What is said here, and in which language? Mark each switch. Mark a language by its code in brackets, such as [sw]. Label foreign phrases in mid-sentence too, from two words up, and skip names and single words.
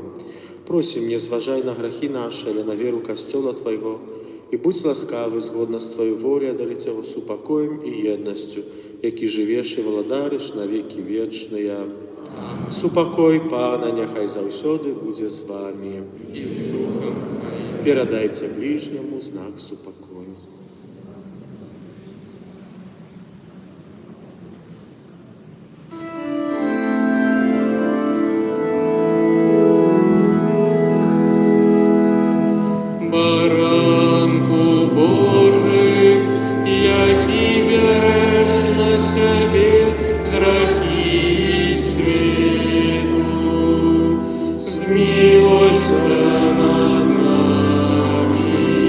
[be] Просім, не зважай на грахі нашы, але на веру касцёла Твайго, і будь ласкавы, згодна з Тваёй волі, адарыць яго супакоем і еднасцю, які жывеш і валадарыш на векі вечныя. Супакой Пана няхай заўсёды будзе з вамі. [ru] И с Духом Твоим. [be] Перадайце ближняму знак супакою. [uk] Баранку Божий, який береш на себе грехи світу, змилуйся над нами.